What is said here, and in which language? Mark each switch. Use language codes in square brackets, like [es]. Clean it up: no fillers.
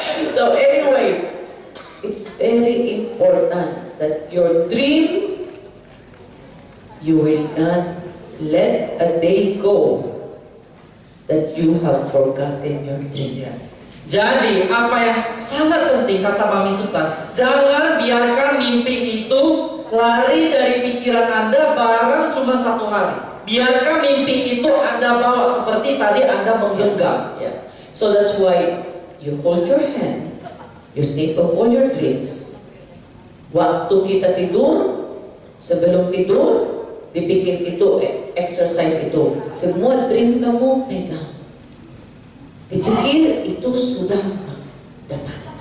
[en] So anyway, it's very important that your dream, you will not let a day go that you have forgotten your dream. [id] Jadi apa yang sangat penting kata Mami Susan, jangan biarkan mimpi itu lari dari pikiran Anda barang cuma 1 hari. Biarkan mimpi itu Anda bawa seperti tadi Anda menggenggam. [en] Yeah. So that's why you hold your hand, you think of all your dreams. [id] Waktu kita tidur, sebelum tidur, dibikin itu exercise itu. Semua dream kamu pegang. Dipikir itu sudah datang.